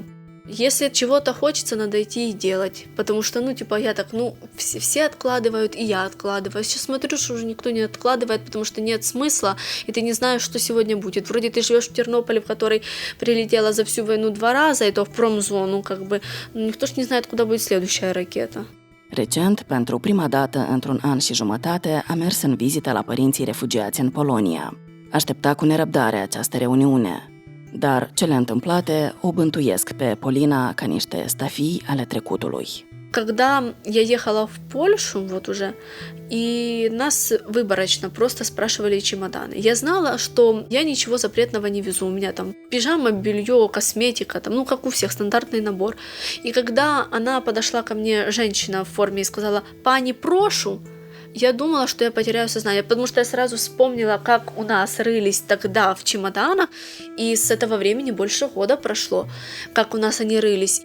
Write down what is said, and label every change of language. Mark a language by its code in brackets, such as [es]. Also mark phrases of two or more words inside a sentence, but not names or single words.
[ru] Если чего-то хочется, надо идти и делать, потому что, я так, все откладывают, и я откладываю. Сейчас смотрю, что уже никто не откладывает, потому что нет смысла, и ты не знаешь, что сегодня будет. Вроде ты живешь в Тернополе, в который прилетела за всю войну 2 раза, и то в промзону, никто ж не знает, куда будет следующая ракета. [ro] Recent, pentru prima dată într-un an și jumătate, a mers în vizită la părinții refugiați în Polonia. Aștepta cu nerăbdare această reuniune. Dar cele întâmplate o bântuiesc pe Polina ca niște stafii ale trecutului. [ru] Когда я ехала в Польшу, вот уже, и нас выборочно просто спрашивали чемоданы. Я знала, что я ничего запретного не везу. У меня там пижама, белье, косметика, там, как у всех, стандартный набор. И когда она подошла ко мне, женщина в форме, и сказала: [pl] «Pani, proszę», [ru] я думала, что я потеряю сознание, потому что я сразу вспомнила, как у нас рылись тогда в чемоданах, и с этого времени больше года прошло, как у нас они рылись.